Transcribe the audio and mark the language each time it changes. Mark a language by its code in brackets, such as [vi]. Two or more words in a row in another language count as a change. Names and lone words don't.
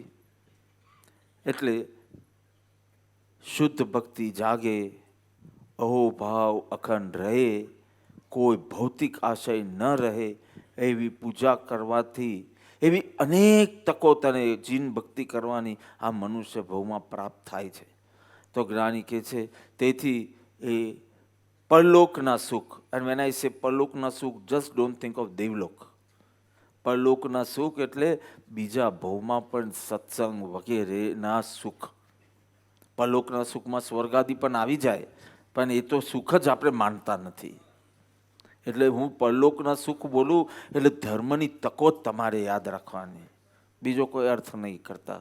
[gu] એટલે શુદ્ધ ભક્તિ જાગે, અહોભાવ અખંડ રહે, કોઈ ભૌતિક આશય ન રહે, એવી પૂજા કરવાથી એવી અનેક તકો તને જીન ભક્તિ કરવાની આ મનુષ્ય ભવમાં પ્રાપ્ત થાય છે. તો જ્ઞાની કહે છે તેથી એ પરલોકના સુખ, [en] and when I say [gu] પરલોકના સુખ, [en] just don't think of દેવલોક. [gu] પરલોકના સુખ એટલે બીજા ભવમાં પણ સત્સંગ વગેરેના સુખ. પરલોકના સુખમાં સ્વર્ગાદી પણ આવી જાય, પણ એ તો સુખ જ આપણે માનતા નથી. એટલે હું પરલોકના સુખ બોલું એટલે ધર્મની તકો જ તમારે યાદ રાખવાની, બીજો કોઈ અર્થ નહીં કરતા.